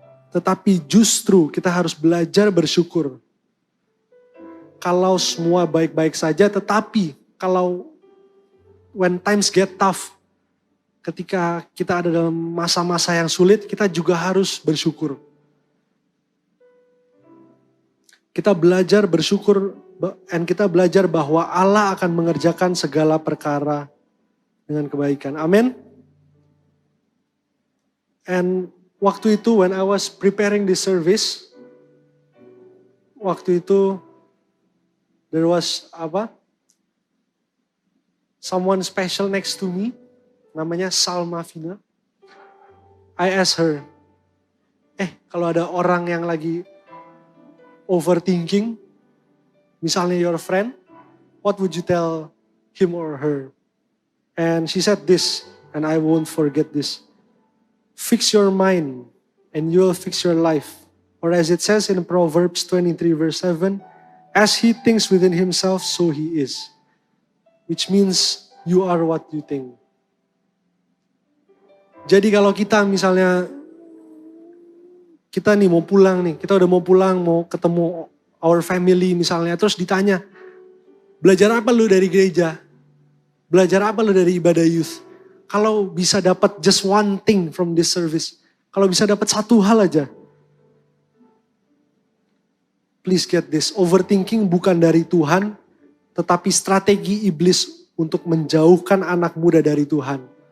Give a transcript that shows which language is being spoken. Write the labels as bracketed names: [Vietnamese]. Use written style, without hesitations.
[Indonesian] Tetapi justru kita harus belajar bersyukur. Kalau semua baik-baik saja, tetapi kalau [English] when times get tough, [Indonesian] ketika kita ada dalam masa-masa yang sulit, kita juga harus bersyukur. Kita belajar bersyukur dan kita belajar bahwa Allah akan mengerjakan segala perkara dengan kebaikan. Amin. [English] And [Indonesian] waktu itu [English] when I was preparing this service, waktu itu there was someone special next to me, [Indonesian] namanya [English] Salma Vina. I asked her, [Indonesian] kalau ada orang yang lagi overthinking, misalnya [English] your friend, what would you tell him or her? And she said this, and I won't forget this. Fix your mind, and you will fix your life. Or as it says in Proverbs 23 verse 7, as he thinks within himself, so he is. Which means you are what you think. [Indonesian] Jadi kalau kita misalnya, kita nih mau pulang nih, kita udah mau pulang, mau ketemu [English] our family [Indonesian] misalnya, terus ditanya, belajar apa lu dari gereja? Belajar apa lu dari ibadah youth? Kalau bisa dapat [English] just one thing from this service, [Indonesian] kalau bisa dapat satu hal aja, [English] please get this, [Indonesian] overthinking bukan dari Tuhan, tetapi strategi iblis untuk menjauhkan anak muda dari Tuhan.